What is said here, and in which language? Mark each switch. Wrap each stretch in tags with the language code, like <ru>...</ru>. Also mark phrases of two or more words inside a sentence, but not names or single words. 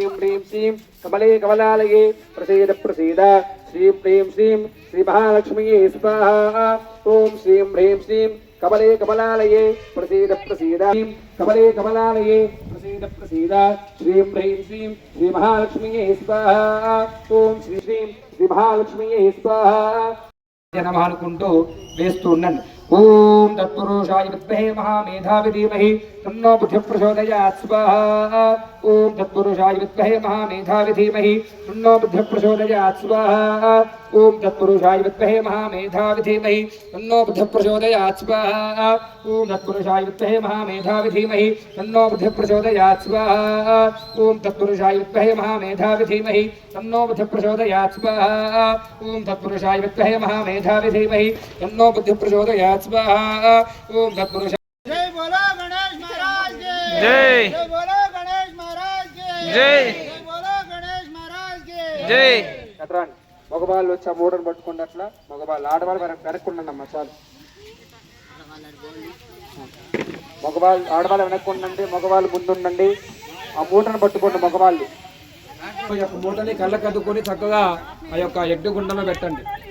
<sa>ह्रीं श्रीं कमले कमलालये प्रसीद प्रसीद श्रीं ह्रीं श्रीं श्री महालक्ष्मी स्वाहा ओम श्रीं ह्रीं श्रीं कमले कमलालये प्रसीद प्रसीद कमले कमलालये प्रसीद प्रसीद श्रीं ह्रीं श्रीं श्री महालक्ष्मी स्वाहा ओम श्री श्रीं श्री महालक्ष्मी स्वाहा नमः</sa> <te>అనుకుంటూ వేస్తూ ఉండండి</te> <sa>ఓం తత్పురుషాయ విద్మహే మహామేధావి ధీమహి తన్నో బుద్ధి ప్రచోదయాత్ స్వాహా ఓం తత్పురుషాయ విద్మహే మహామేధావి ధీమహి తన్నో బుద్ధి ప్రచోదయాత్ స్వాహా ఓం తత్పురుషాయ విద్మహే మహామేధావి ధీమహి తన్నో బుద్ధి ప్రచోదయాత్ స్వాహా ఓం తత్పురుషాయ విద్మహే మహామేధావి ధీమహి తన్నో బుద్ధి ప్రచోదయాత్ స్వాహా ఓం తత్పురుషాయ విద్మహే మహామేధావి ధీమహి తన్నో బుద్ధి ప్రచోదయాత్ స్వాహా ఓం తత్పురుషాయ విద్మహే మహామేధావి ధీమహి తన్నో బుద్ధి ప్రచోదయాత్ स्वाहा ओम तत्पुरुष</sa> <hi>जय बोलो गणेश महाराज की जय जय बोलो गणेश महाराज की जय जय बोलो गणेश महाराज की जय</hi> <te>కట్రాండి మగవాళ్ళు వచ్చి ఆ మూటను పట్టుకున్నట్ల మగవాళ్ళు ఆడవాళ్ళు వెనక్కుండండి చాలు మగవాళ్ళు ఆడవాళ్ళు వెనక్కుండండి మగవాళ్ళు ముందుండండి ఆ మూటను పట్టుకోండి మగవాళ్ళు ఈ యొక్క మూటని కళ్ళకద్దుకొని చక్కగా ఆ యొక్క ఎడ్డు గుండంలో పెట్టండి</te>